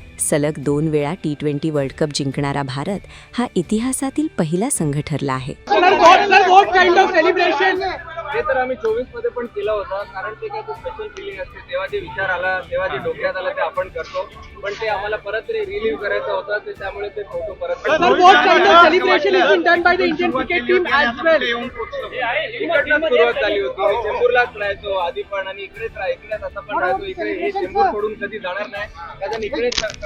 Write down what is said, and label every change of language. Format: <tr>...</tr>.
<mr>सलग 2 वेळा T20 world cup जिंकणारा भारत हा इतिहासातील पहिला संघ ठरला आहे. ते तर आम्ही 24 मध्ये पण केलं होतं कारण ते काय स्पेशल फिलिंग असते. तेव्हा जे विचार आला, तेव्हा जे डोक्यात आलं ते आपण करतो. पण ते आम्हाला परत रिलीव्ह करायचं होतं ते त्यामुळे ते फोटो परत</mr> <en>Celebration is been done by the Indian cricket team as well.</en> <mr>इकडनं सुरुवात झाली होती. मी चेंबूरलाच राहायचो आधी पण आणि इकडेच असं पण राहायचो. इकडे हे चेंबूर सोडून कधी जाणार नाही कारण इकडेच</mr>